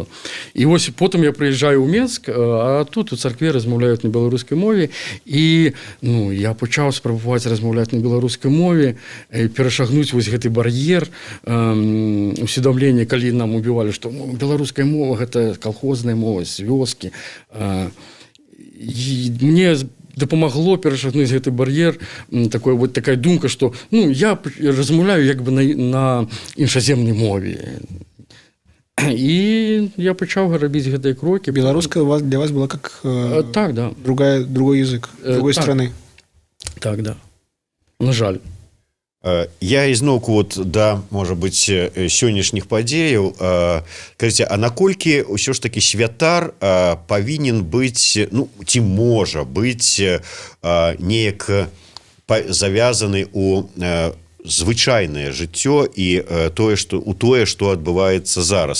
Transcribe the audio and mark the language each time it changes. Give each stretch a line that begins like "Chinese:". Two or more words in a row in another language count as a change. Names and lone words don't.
Belarusian: І вось потым я прыязджаю ў Менск, а тут у царкве размаўляюць на беларускай мове, і я пачаў спрабаваць размаўляць на беларускай мове, перашагнуць вось гэты бар'ер усведамлення, калі нам убівалі, што беларуская мова гэта калхозная мова з вёскі. І мне дапамагло перашагнуць гэты бар'ер такая думка, што я размаўляю як бы на іншаземнай мове. І я пачаў рабіць гэтыя крокі. Беларуская для вас была как так, да.
Russian: другой язык, другой страны.
Belarusian: Так, да. На жаль. Я ізноўку да, можа быць, сённяшніх падзеяў. Кажыце, а наколькі ўсё ж такі святар павінен быць, ці можа быць неяк завязаны у звычайнае жыццё і тое, што адбываецца зараз?